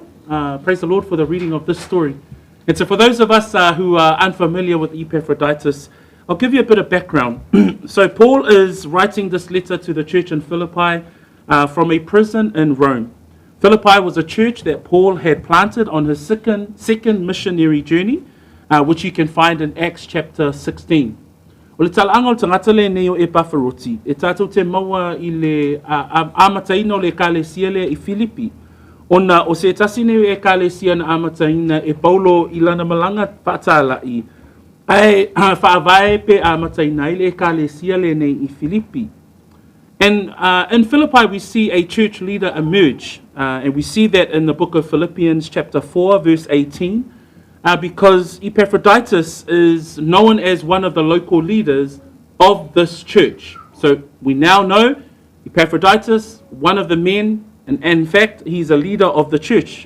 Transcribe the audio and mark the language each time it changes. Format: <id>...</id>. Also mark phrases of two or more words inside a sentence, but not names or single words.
<en>Praise the Lord for the reading of this story. And so for those of us who are unfamiliar with Epaphroditus, I'll give you a bit of background. So Paul is writing this letter to the church in Philippi from a prison in Rome. Philippi was a church that Paul had planted on his second missionary journey, which you can find in Acts chapter 16.</en> <sm>O le talaanga o tangata le nei o Epaphroditus, e tātou te maua I le amataina o le ekalesia le I Filipi. Ona o se tasine e ekalesia na amataina e Paulo I lana malanga whaatalai. Ai whaavae pe amataina I le ekalesia le nei I Filipi.</sm> <en>And in Philippi we see a church leader emerge. And we see that in the book of Philippians chapter 4 verse 18. Because Epaphroditus is known as one of the local leaders of this church. So we now know Epaphroditus, one of the men And in fact, he's a leader of the church.</en>